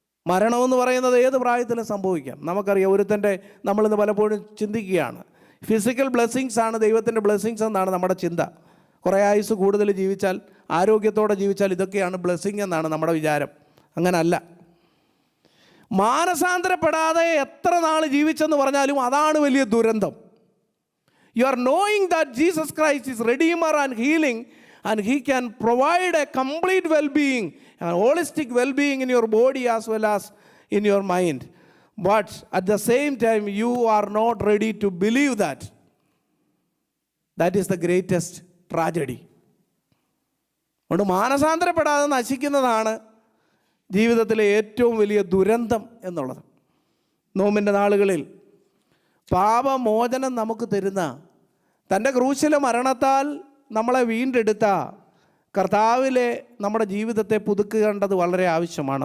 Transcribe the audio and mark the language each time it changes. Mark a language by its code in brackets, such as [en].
[ml] മരണമെന്ന് പറയുന്നത് ഏത് പ്രായത്തിലും സംഭവിക്കാം. നമുക്കറിയാം, ഒരുത്തൻ്റെ നമ്മളിന്ന് പലപ്പോഴും ചിന്തിക്കുകയാണ്, ഫിസിക്കൽ ബ്ലെസ്സിങ്സ് ആണ് ദൈവത്തിൻ്റെ ബ്ലെസ്സിങ്സ് എന്നാണ് നമ്മുടെ ചിന്ത. കുറേ ആയുസ് കൂടുതൽ ജീവിച്ചാൽ, ആരോഗ്യത്തോടെ ജീവിച്ചാൽ ഇതൊക്കെയാണ് ബ്ലെസ്സിങ് എന്നാണ് നമ്മുടെ വിചാരം. അങ്ങനല്ല. മാനസാന്തരപ്പെടാതെ എത്ര നാൾ ജീവിച്ചെന്ന് പറഞ്ഞാലും അതാണ് വലിയ ദുരന്തം. [en] You are knowing that Jesus Christ is redeemer and healing and he can provide a complete well-being, a holistic well-being in your body as well as in your mind. But at the same time, you are not ready to believe that. That is the greatest tragedy. [ml] അതുകൊണ്ട് മാനസാന്തരപ്പെടാതെ നശിക്കുന്നതാണ് ജീവിതത്തിലെ ഏറ്റവും വലിയ ദുരന്തം എന്നുള്ളത്. നോമ്പിൻ്റെ നാളുകളിൽ പാപമോചനം നമുക്ക് തരുന്ന, തൻ്റെ ക്രൂശിലെ മരണത്താൽ നമ്മളെ വീണ്ടെടുത്ത കർത്താവിലെ നമ്മുടെ ജീവിതത്തെ പുതുക്കേണ്ടത് വളരെ ആവശ്യമാണ്.